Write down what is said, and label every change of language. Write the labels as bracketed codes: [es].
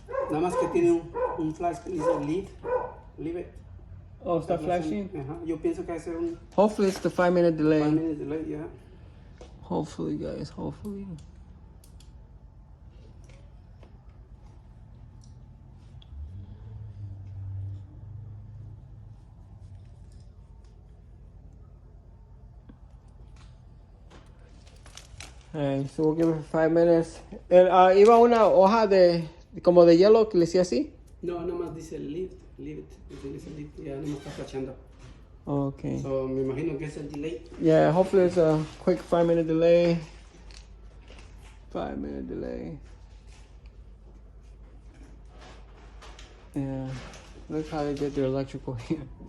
[es] Nada más que tiene un flash que dice [en] leave it. Oh, stop flashing? [es] Ajá. Yo pienso que va a ser un [en] Hopefully it's the 5-minute delay. 5-minute delay, yeah. Hopefully, guys. Hopefully. Alright, so we'll give it 5 minutes. [es] Iba una hoja como de hielo que le decía así. No, nada más dice [en] leave it. [es] Dice leave, ya no me está flashando. [en] Okay. [es] So, me imagino que es el delay. [en] Yeah, hopefully it's a quick 5-minute delay. 5-minute delay. Yeah, look how they get their electrical here.